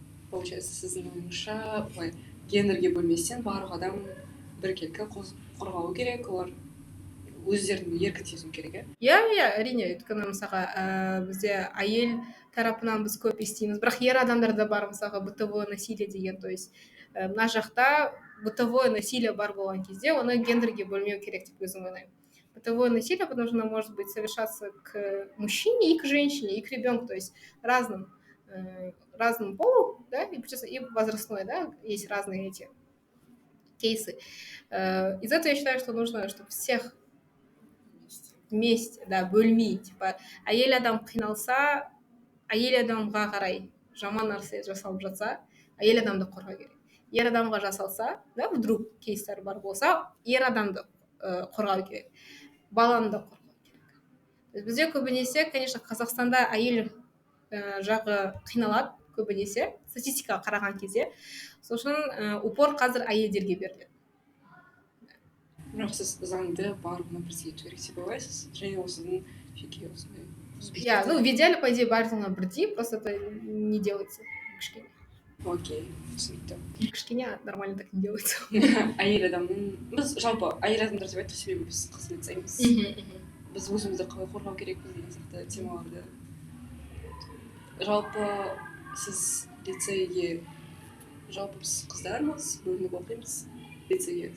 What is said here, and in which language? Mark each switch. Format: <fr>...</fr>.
<kk>Получается, сіздің ойыңызша гендерге бөлместен барлық адам біркелкі қорғалу керек, олар өздерін еркін сезіну керек, иә? Иә, әрине, өйткені мысалға бізде әйел тарапынан біз көп естиміз, бірақ ер адамдарда бар, мысалға бытовое насилие деген,</kk> <ru>то есть</ru> <kk>мына жақта бытовое насилие бар болған кезде оны гендерге бөлмеу керек деп өзім ойлаймын.</kk> <ru>Бытовое насилие, потому что оно может быть совершаться к мужчине и к женщине, и к ребенку, то есть разным полу, да, и возрастной, да, есть разные эти кейсы. Из этого я считаю, что нужно, чтобы всех вместе, да,</ru> <kk>бөлмей, типа, әйел адам қиналса, әйел адамға қарай жаман нәрсе жасалып жатса, әйел адамды қорғау керек. Ер адамға жасалса, да, вдруг кейстер бар болса, ер адамды қорғау керек, баланы да қорғау керек. Бізде көбінесе, конечно, Қазақстанда әйел жағы қиналады көбінесе, статистикаға қараған кезде, сосын упор қазір әйелдерге беріледі. Бірақ сіз заңды барлығына бірдей ету керек деп ойлайсыз, және осының жеке осындай.</kk> <ru>Я, в идеале, по идее,</ru> <kk>барлығына бірдей,</kk> <ru>просто это не делается кішкене.</ru> <kk>Окей, түсінікті.</kk> <ru>Кішкене нормально так не делается.</ru> <kk>Әйел адамның, біз жалпы әйел адамдар деп айтып, себебі біз қызмет жасаймыз. Біз өзімізді қалай қорғау керекпіз деген сияқты темаларды. Жалпы сіз лицейге, жалпы біз қыздармыз, бөлініп оқимыз лицейге.</kk>